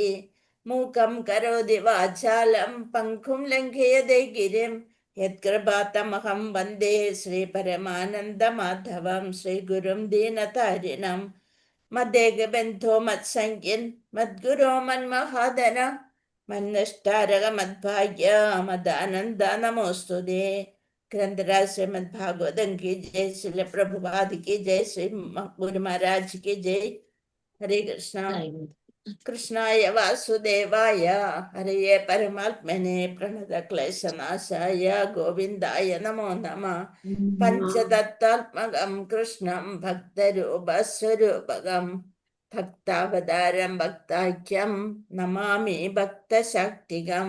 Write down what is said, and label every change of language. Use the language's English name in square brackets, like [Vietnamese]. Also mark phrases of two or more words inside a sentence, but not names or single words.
[Sanskrit] മൂകം കരോതി വാചാലം പങ്കും ലംഘയതേ ഗിരിം യത്കൃപാതമഹം വന്ദേ ശ്രീ പരമാനന്ദ മാധവം ശ്രീഗുരും ദീനതാരിണം. മദ്ദേകബന്ധോ മത്സംഖ്യൻ മദ്ഗുരോ മന്മഹാദന മന്നഷ്ടാരക മദ്ഭാഗ്യ മദാനന്ദ നമോസ്തുതേ. [Hindi] ग्रंथराज श्रीमद भागवतम की जय, श्री प्रभुपाद की जय, श्री गुरु महाराज की जय. हरे कृष्णा. [Sanskrit] കൃഷ്ണായ വാസുദേവായ ഹരയേ പരമാത്മനെ പ്രണതക്ലേശനാശായ ഗോവിന്ദായ നമോ നമ. പഞ്ചതത്വാത്മകം കൃഷ്ണം ഭക്തരൂപസ്വരൂപകം ഭക്താവതാരം ഭക്താഖ്യം നമാമി ഭക്തശാക്തികം.